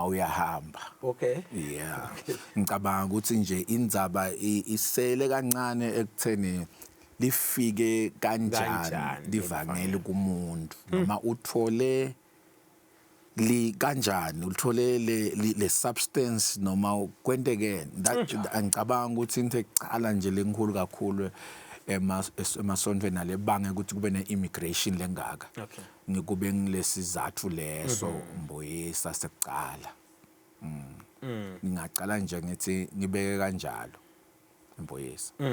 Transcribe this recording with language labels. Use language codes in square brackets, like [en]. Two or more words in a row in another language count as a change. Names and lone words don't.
[ss] uyahamba yeah ngicabanga ukuthi nje indzaba isele kancane ekutheni lifike kanjani livangeli kumuntu noma uthole kanjani uthole le substance noma kwenteke ngicabanga ukuthi into ecala nje lenkulu kakhulu emasontweni nalebange ukuthi kube ne-immigration lengaka ngikube ngilesizathu leso Mbuyisa sekucala ngingacala nje ngithi ngibeke kanjalo Mbuyisa